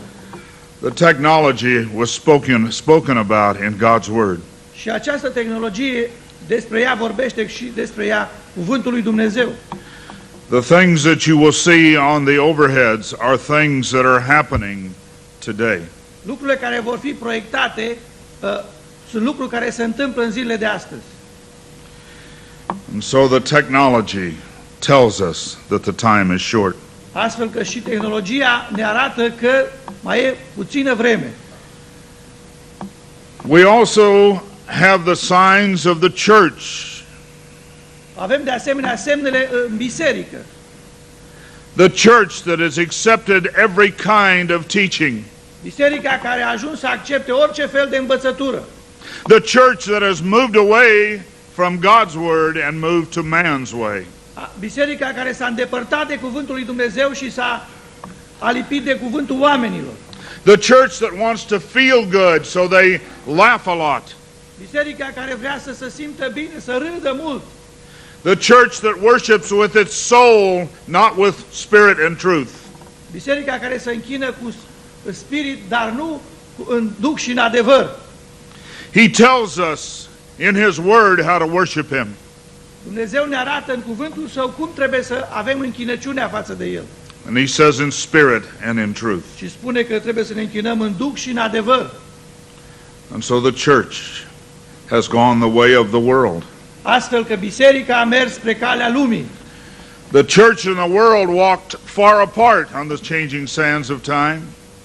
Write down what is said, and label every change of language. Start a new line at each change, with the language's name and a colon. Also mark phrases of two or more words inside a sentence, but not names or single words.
English: The technology was spoken about in God's word.
Romanian: Și această tehnologie, despre ea vorbește și despre ea cuvântul lui Dumnezeu.
English: The things that you will see on the overheads are things that are happening today.
Romanian: Lucrurile care vor fi proiectate sunt lucruri care se întâmplă în zilele de astăzi.
English: And so the technology tells us that the time is short.
Romanian: Astfel că și tehnologia ne arată că mai e puțină vreme.
English: We also have the signs of the church.
Romanian: Avem de asemenea semnele în biserică.
English: The church that has accepted every kind of teaching.
Romanian: Biserica care a ajuns să accepte orice fel de învățătură.
English: The church that has moved away from God's word and moved to man's way.
Romanian: Biserica care s-a îndepărtat de cuvântul lui Dumnezeu și s-a alipit de cuvântul oamenilor.
English: The church that wants to feel good, so they laugh a lot.
Romanian: Biserica care vrea să se simtă bine, să râdă mult.
English: The church that worships with its soul, not with spirit and truth.
Romanian: Biserica care se închină cu spirit, dar nu în duh și în adevăr.
English: He tells us in His Word how to worship Him.
Romanian: Dumnezeu ne arată în cuvântul Său cum trebuie să avem închinăciunea față de El.
English: And He says in spirit and in truth.
Romanian: Și spune că trebuie să ne închinăm în duh și în adevăr.
English: And so the church has gone the way of the world.
Romanian: Astfel că biserica a mers spre calea lumii.
English: The church and the world walked far apart on the changing sands of time.